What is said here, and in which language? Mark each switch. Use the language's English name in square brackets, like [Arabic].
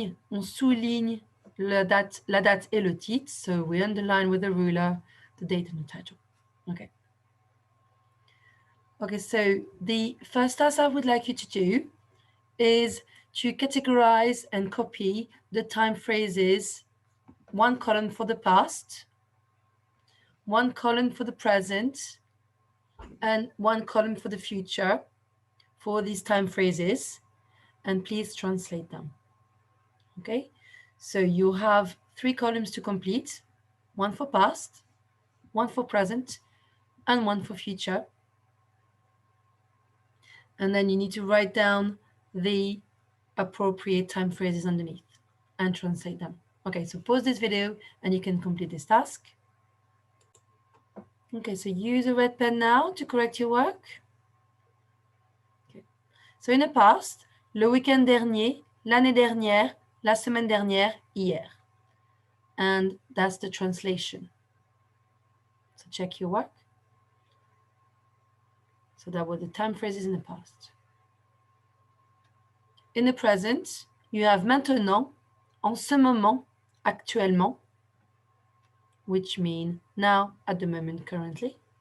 [French] On souligne la date et le titre. [English] So we underline with a ruler the date and the title. Okay. Okay, so the first task I would like you to do is to categorize and copy the time phrases, one column for the past, one column for the present, and one column for the future for these time phrases, and please translate them. Okay, so you have 3 columns to complete, one for past, one for present, and one for future. And then you need to write down the appropriate time phrases underneath and translate them. Okay, so pause this video and you can complete this task. Okay, so use a red pen now to correct your work. Okay. So in the past, [French] le week-end dernier, l'année dernière, la semaine dernière, hier. [English] And that's the translation. So check your work. So that were the time phrases in the past. In the present, you have [French] maintenant, en ce moment, actuellement, [English] which mean now, at the moment, currently.